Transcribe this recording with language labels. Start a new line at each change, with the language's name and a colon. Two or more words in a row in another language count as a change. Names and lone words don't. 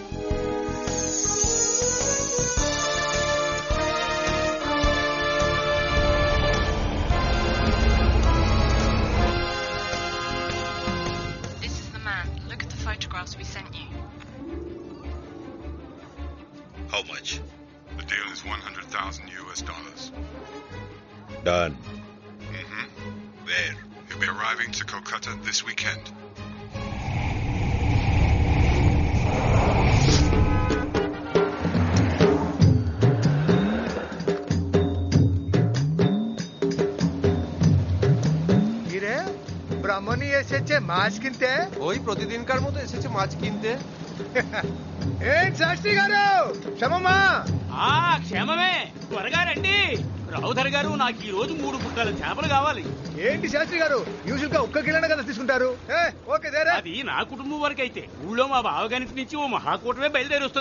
English: This is the man. Look at the photographs we sent you. How much? The deal is $100,000. Done. Mm-hmm. Where? He'll be arriving to Kolkata this weekend.
Bangla: ব্রাহ্মণী এসেছে মাছ কিনতে। ওই প্রতিদিনকার মতো এসেছে মাছ কিনতে।
Telugu: ఏం శాస్త్రి గారు క్షమమా? క్షేమమే, త్వరగా రండి. రావుధర్ గారు, నాకు ఈ రోజు 3 బుక్కల చేపలు కావాలి. ఏంటి శాస్త్రి గారు, యూజువల్ గా 1 కిలోనే కదా తీసుకుంటారు? ఓకే దేరా. అది నా కుటుంబం వరకు అయితే ఊళ్ళో మా బావగారికి నుంచి ఓ మహాకూటమే బయలుదేరి వస్తుంది.